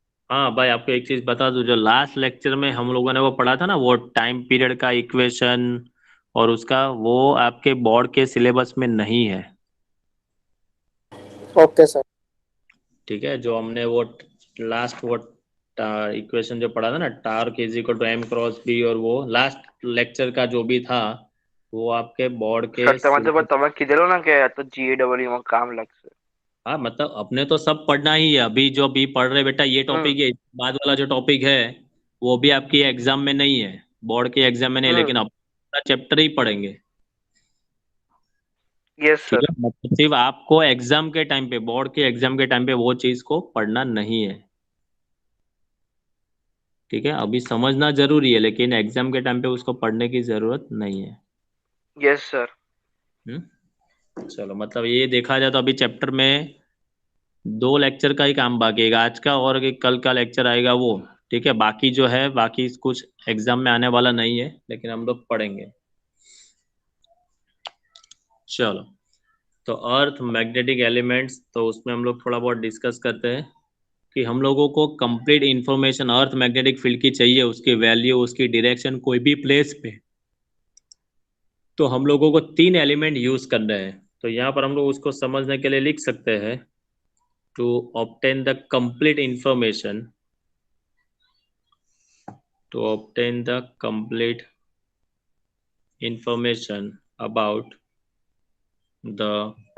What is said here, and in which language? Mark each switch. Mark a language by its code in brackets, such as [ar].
[hi] हाँ भाई, आपको एक चीज बता दूं, जो लास्ट लेक्चर में हम लोगों ने वो पढ़ा था ना, वो टाइम पीरियड का इक्वेशन और उसका, वो आपके बोर्ड के सिलेबस में नहीं है। Okay sir. ठीक है, जो हमने वो लास्ट वो इक्वेशन जो पढ़ा था ना, [en] torque is equal to M cross B, [hi] और वो लास्ट लेक्चर का जो भी था वो आपके बोर्ड के सर syllabus- [gu] તમે કીધેલું ને કે તો GAW માં કામ લાગશે. [hi] हाँ मतलब अपने तो सब पढ़ना ही है, अभी जो अभी पढ़ रहे बेटा ये टॉपिक है, बाद वाला जो टॉपिक है वो भी आपकी एग्जाम में नहीं है, बोर्ड के एग्जाम में नहीं, लेकिन अब चैप्टर ही पढ़ेंगे। यस ठीक सर. है, मतलब सिर्फ आपको एग्जाम के टाइम पे, बोर्ड के एग्जाम के टाइम पे वो चीज को पढ़ना नहीं है। ठीक है, अभी समझना जरूरी है लेकिन एग्जाम के टाइम पे उसको पढ़ने की जरूरत नहीं है। Yes sir. चलो मतलब ये देखा जाए तो अभी चैप्टर में 2 लेक्चर का ही काम बाकी है, आज का और एक कल का लेक्चर आएगा वो। ठीक है, बाकी जो है बाकी कुछ एग्जाम में आने वाला नहीं है, लेकिन हम लोग पढ़ेंगे। चलो, तो अर्थ मैग्नेटिक एलिमेंट्स, तो उसमें हम लोग थोड़ा बहुत डिस्कस करते हैं कि हम लोगों को complete information earth magnetic field की चाहिए, उसकी वैल्यू, उसकी डायरेक्शन, कोई भी प्लेस पे, तो हम लोगों को 3 एलिमेंट यूज करने हैं। तो यहाँ पर हम लोग उसको समझने के लिए लिख सकते हैं, [en] to obtain the complete information, to obtain the complete information about the